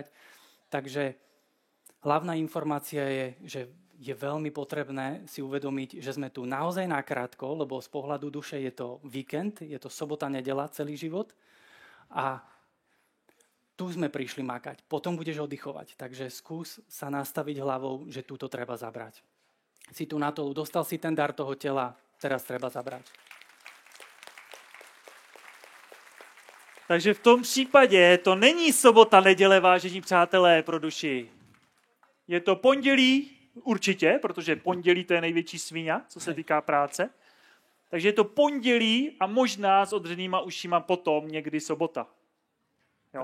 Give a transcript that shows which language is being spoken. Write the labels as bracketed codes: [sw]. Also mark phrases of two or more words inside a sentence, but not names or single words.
[sk] Takže hlavná informácia je, že je veľmi potrebné si uvedomiť, že sme tu naozaj nakrátko, lebo z pohľadu duše je to víkend, je to sobota, nedeľa, celý život a tu sme prišli makať, potom budeš oddychovať. Takže skús sa nastaviť hlavou, že túto treba zabrať. Si tu na to, dostal si ten dar toho tela, teraz treba zabrať. [cs] Takže v tom případě to není sobota, neděle, vážení přátelé, pro duši. Je to pondělí, určitě, protože pondělí to je největší sviňa, co se týká práce. Takže je to pondělí a možná s odřenýma ušima potom někdy sobota. Jo?